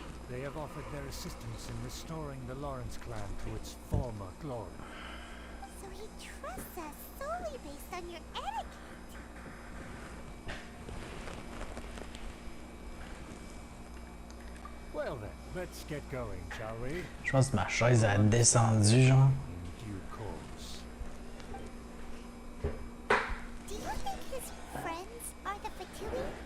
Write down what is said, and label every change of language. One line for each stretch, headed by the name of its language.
English: They have offered their assistance in restoring the Lawrence clan to its former glory. So he trusts us solely based on your etiquette. Well then, let's get going, shall we?
French: Je pense que ma chaise a descendu, genre.
English: In due course. Do you think his friends are the Fatui?